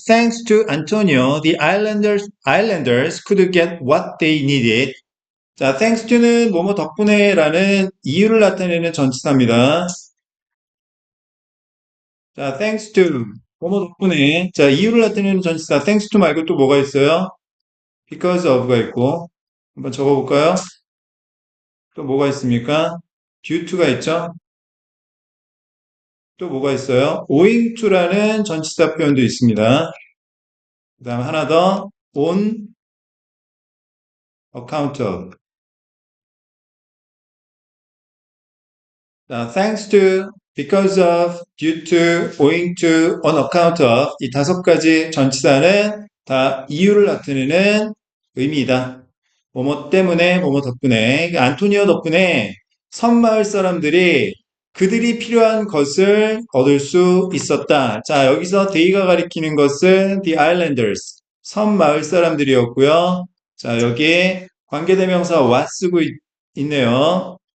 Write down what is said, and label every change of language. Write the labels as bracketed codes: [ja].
[en] Thanks to Antonio, the islanders could get what they needed. [ko] 자, [en] thanks to [ko] 는 뭐뭐 덕분에라는 이유를 나타내는 전치사입니다. 자, [en] thanks to [ko] 뭐뭐 덕분에. 자, 이유를 나타내는 전치사 thanks to 말고 또 뭐가 있어요? [en] because of [ko] 가 있고 한번 적어볼까요? 또 뭐가 있습니까? [en] due to [ko] 가 있죠? 또 뭐가 있어요? [en] owing to [ko] 라는 전치사 표현도 있습니다. 그 다음 하나 더 [en] on account of. [ko] 자, [en] thanks to, because of, due to, owing to, on account of [ko] 이 다섯 가지 전치사는 다 이유를 나타내는 의미이다. 뭐뭐 때문에, 뭐뭐 덕분에, 안토니오 덕분에 섬마을 사람들이 그들이 필요한 것을 얻을 수 있었다. 자, 여기서 they가 가리키는 것은 the islanders, 섬마을 사람들이었고요. 자, 여기에 관계대명사 what 쓰고 있네요.